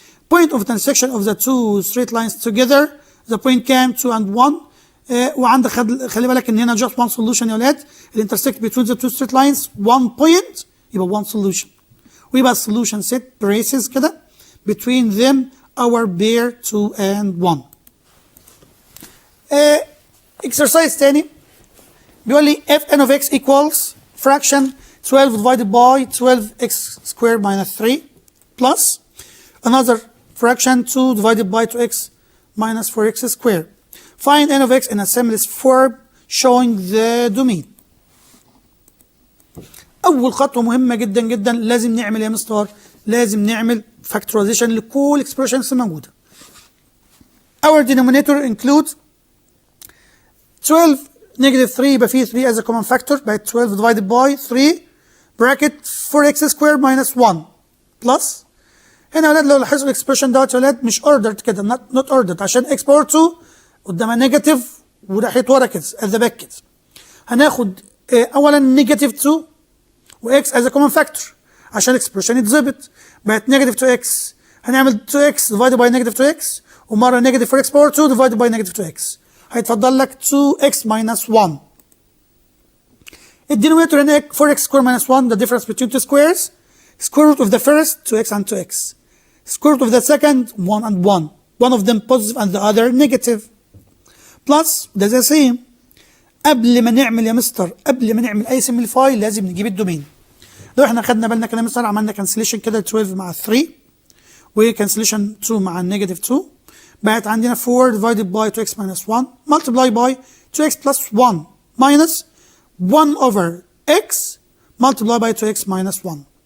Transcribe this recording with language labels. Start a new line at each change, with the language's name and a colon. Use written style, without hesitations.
English: Point of intersection of the two straight lines together the point كام 2 and 1.
Arabic: وعندك خلي بالك ان هنا
English: just one solution
Arabic: يا ولاد. الانترسكت between the two straight lines 1 point يبقى one solution، ويبقى solution set braces كده between them our pair 2 and 1.
English: exercise
Arabic: تاني بيقول لي
English: if n of x equals fraction 12 divided by 12x squared minus 3 plus another fraction 2 divided by 2x minus 4x squared. Find n of x in a simplest form showing the domain.
Arabic: أول خطوة مهمة جدا جدا لازم نعمل يا مستر، لازم نعمل factorization لكل expressions الموجودة. Our denominator includes 12 negative 3 يبقى فيه 3 as a common factor بقت 12 divided by 3 bracket 4x squared minus 1 plus هنا يا ولاد لو لاحظوا الاكسبريشن دوت يا ولاد مش ordered كده not ordered عشان x باور 2 قدامها نيجاتيف وناحية ورا كده at the back كده. هناخد أولا نيجاتيف 2 و x as a common factor عشان الاكسبريشن يتظبط بقت نيجاتيف 2x. هنعمل 2x divided by نيجاتيف 2x ومرة نيجاتيف 4x باور 2 divided by نيجاتيف 2x هيتفضل لك 2x minus 1.
English: الدينومينيتور هنا 4x squared minus 1 the difference between two squares square root of the first 2x and 2x square root of the second 1 and 1 one of them positive and the other negative plus ده the same.
Arabic: قبل ما نعمل يا مستر قبل ما نعمل اي سمبليفاي لازم نجيب الدومين. لو احنا خدنا بالنا كده يا مستر عملنا كانسليشن كده 12 مع 3 وكانسليشن 2 مع النيجاتيف 2 بقت عندنا 4 divided by 2x minus 1 multiply by 2x plus 1 minus 1 over x multiply by 2x minus 1.